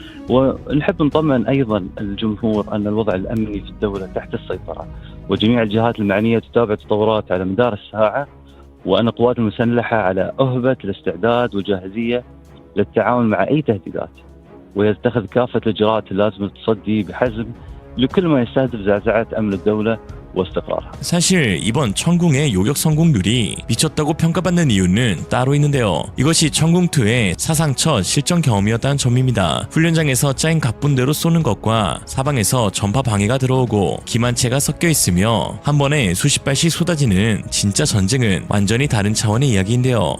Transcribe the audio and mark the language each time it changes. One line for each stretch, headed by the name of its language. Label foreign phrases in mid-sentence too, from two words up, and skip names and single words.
Arabic: ونحب نطمن أيضا الجمهور أن الوضع الأمني في الدولة تحت السيطرة، وجميع الجهات المعنية تتابع التطورات على مدار الساعة، وأن القوات المسلحة على أهبة الاستعداد والجاهزية للتعامل مع أي تهديدات، ويتخذ كافة الإجراءات اللازمة للتصدي بحزم لكل ما يستهدف زعزعة أمن الدولة واستقرارها.
Korean: 사실 이번 천궁의 요격 성공률이 미쳤다고 평가받는 이유는 따로 있는데요. 이것이 천궁2의 사상 첫 실전 경험이었다는 점입니다. 훈련장에서 짜인 각분대로 쏘는 것과 사방에서 전파 방해가 들어오고 기만체가 섞여 있으며 한 번에 수십 발씩 쏟아지는 진짜 전쟁은 완전히 다른 차원의 이야기인데요.